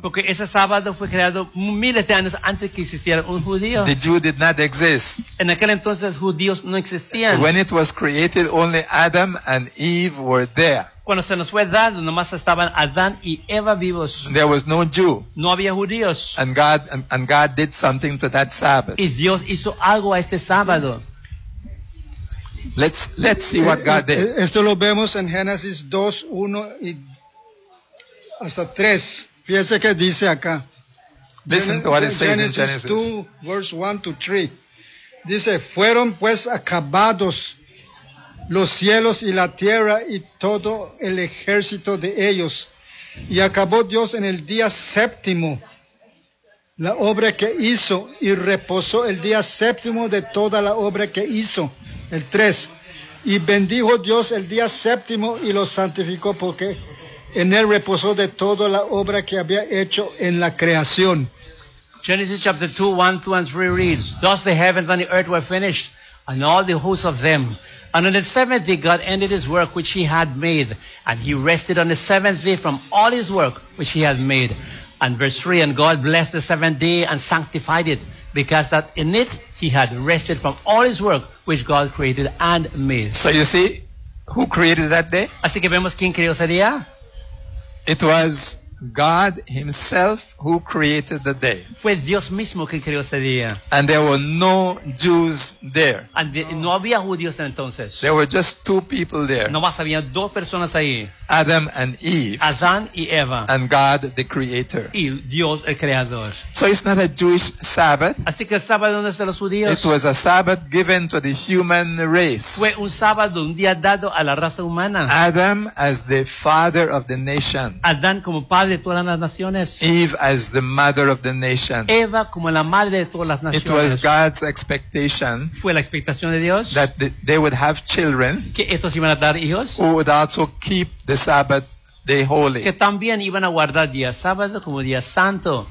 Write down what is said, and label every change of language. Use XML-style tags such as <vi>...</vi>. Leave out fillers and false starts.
<es>Porque ese sábado fue creado miles de años antes que existiera un judío.</es> <en>The Jew did not exist.</en> <es>En aquel entonces judíos no existían.</es> <en>When it was created, only Adam and Eve were there.</en> <es>Cuando se nos fue dado, nomás estaban Adán y Eva vivos.</es> <en>There was no Jew.</en> <es>No había judíos.</es> <en>And God did something to that Sabbath.</en> <es>Y Dios hizo algo a este sábado.</es> <en>Let's see what God did.</en> <es>Esto lo vemos en Génesis 2:1-3. Fíjense que dice acá.</es> <en>Listen to what it says in Genesis 2:1-3.</en> <es>Dice, fueron pues acabados los cielos y la tierra y todo el ejército de ellos. Y acabó Dios en el día séptimo la obra que hizo y reposó el día séptimo de toda la obra que hizo. El 3. Y bendijo Dios el día séptimo y lo santificó porque en él reposó de toda la obra que había hecho en la creación.</es> <en>Genesis chapter 2, 1, 2, and 3 reads, thus the heavens and the earth were finished, and all the hosts of them. And on the seventh day God ended his work which he had made, and he rested on the seventh day from all his work which he had made. And verse 3, and God blessed the seventh day and sanctified it, because that in it he had rested from all his work which God created and made. So you see, who created that day?</en> <es>Así que vemos quién creó ese día.</es> <en>It was God himself who created the day.</en> <es>Fue Dios mismo quien creó ese día.</es> <en>And there were no Jews there.</en> <es>And no había judíos entonces.</es> <en>There were just two people there.</en> <es>Nomás había dos personas ahí.</es> <en>Adam and Eve.</en> <es>Adán y Eva.</es> <en>And God the creator.</en> <es>Y Dios el creador.</es> <en>So it's not a Jewish Sabbath.</en> <es>Así que el sábado no es de los judíos.</es> <en>It was a Sabbath given to the human race.</en> <es>Fue un sábado, un día dado a la raza humana.</es> <en>Adam as the father of the nation.</en> <es>Adán como padre de todas las naciones.</es> <en>Eve as the mother of the nation.</en> <es>Eva como la madre de todas las naciones.</es> <en>It was God's expectation.</en> <es>Fue la expectación de Dios.</es> <en>That they would have children.</en> <es>Que estos iban a dar hijos.</es> <en>Who would also keep the Sabbath day holy.</en> <es>Que también iban a guardar día sábado como día santo.</es>